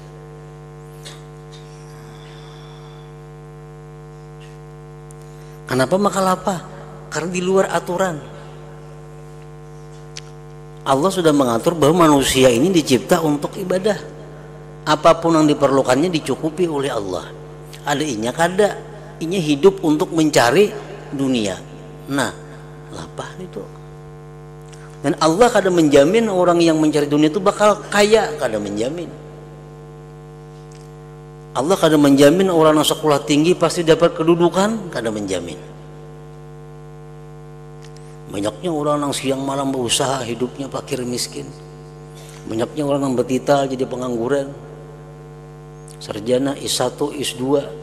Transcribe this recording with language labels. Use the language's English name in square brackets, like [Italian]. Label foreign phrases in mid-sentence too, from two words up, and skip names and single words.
[Indonesian] Kenapa maka lapah? Karena di luar aturan. Allah sudah mengatur bahwa manusia ini dicipta untuk ibadah. Apapun yang diperlukannya dicukupi oleh Allah. Ada [Banjar] inya kada, inya [Indonesian] hidup untuk mencari dunia. Nah, lapah itu. Dan Allah kada menjamin orang yang mencari dunia itu bakal kaya, kada menjamin. Allah kada menjamin orang yang sekolah tinggi pasti dapat kedudukan, kada menjamin. Banyaknya orang yang siang malam berusaha hidupnya fakir miskin. Banyaknya orang yang bertital jadi pengangguran. Sarjana S1, S2.